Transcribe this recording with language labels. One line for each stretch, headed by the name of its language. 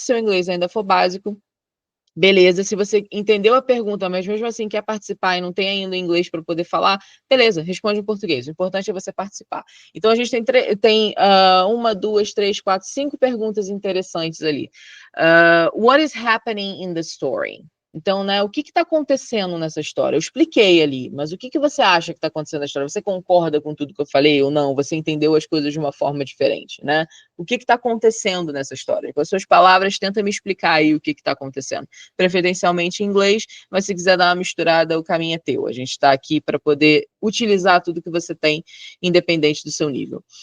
Portuguese: Se o seu inglês ainda for básico, beleza. Se você entendeu a pergunta, mas mesmo assim quer participar e não tem ainda inglês para poder falar, beleza, responde em português. O importante é você participar. Então, a gente tem uma, duas, três, quatro, 5 perguntas interessantes ali.
English: What is happening in the story?
Portuguese: Então, né, o que está acontecendo nessa história? Eu expliquei ali, mas o que você acha que está acontecendo na história? Você concorda com tudo que eu falei ou não? Você entendeu as coisas de uma forma diferente, né? O que está acontecendo nessa história? Com as suas palavras, tenta me explicar aí o que está acontecendo. Preferencialmente em inglês, mas se quiser dar uma misturada, o caminho é teu. A gente está aqui para poder utilizar tudo que você tem, independente do seu nível.